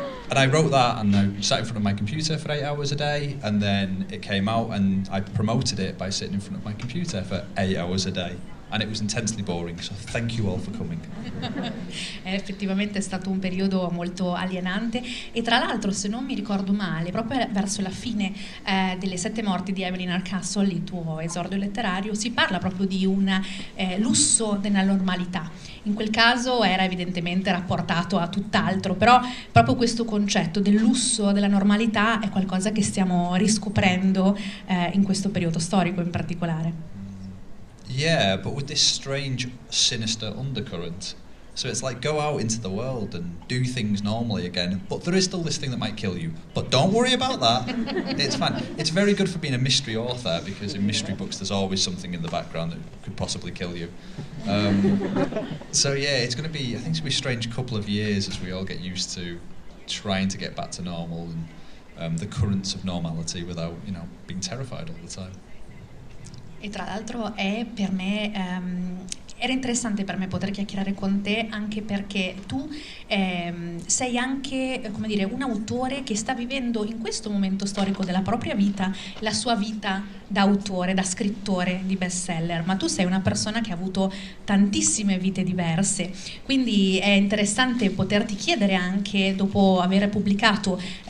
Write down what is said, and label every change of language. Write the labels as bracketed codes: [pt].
[en] And I wrote that, and I sat in front of my computer for 8 hours a day, and then it came out, and I promoted it by sitting in front of my computer for 8 hours a day. And it was intensely boring, so thank you all for coming. [it] Effettivamente è stato un periodo molto alienante, e tra l'altro, se non mi ricordo male, proprio verso la fine delle Sette morti di Evelyn Hardcastle, il tuo esordio letterario, si parla proprio di un lusso della normalità. In quel caso era evidentemente rapportato a tutt'altro, però proprio questo concetto del lusso della normalità è qualcosa che stiamo riscoprendo in questo periodo storico in particolare. [en] Yeah, but with this strange, sinister undercurrent. So it's like, go out into the world and do things normally again, but there is still this thing that might kill you. But don't worry about that. It's fine. It's very good for being a mystery author, because in mystery books there's always something in the background that could possibly kill you. So yeah, it's going to be, I think it's going to be a strange couple of years as we all get used to trying to get back to normal and the currents of normality without, being terrified all the time. [it] E tra l'altro per me era interessante per me poter chiacchierare con te, anche perché tu sei anche, come dire, un autore che sta vivendo in questo momento storico della propria vita la sua vita da autore, da scrittore di bestseller, ma tu sei una persona che ha avuto tantissime vite diverse, quindi è interessante poterti chiedere, anche dopo aver pubblicato